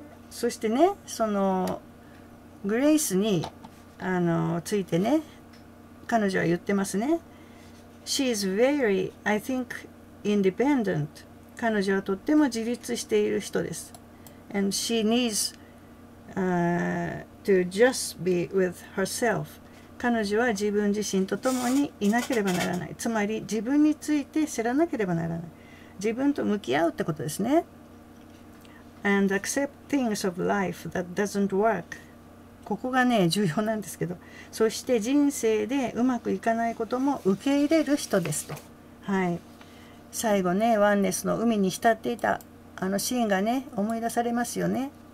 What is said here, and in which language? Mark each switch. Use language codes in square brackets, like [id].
[ja] そしてね、その、グレイスについてね彼女は言ってますね。 [en] She is very, I think, independent. [ja] 彼女はとっても自立している人です。 [en] And she needs、to just be with herself. [ja] 彼女は自分自身と共にいなければならない。つまり自分について知らなければならない。自分と向き合うってことですね。 [en] And accept things of life that doesn't work. [ja] ここがね重要なんですけど、そして人生でうまくいかないことも受け入れる人ですと。はい、最後ねワンネスの海に浸っていたシーンがね思い出されますよね。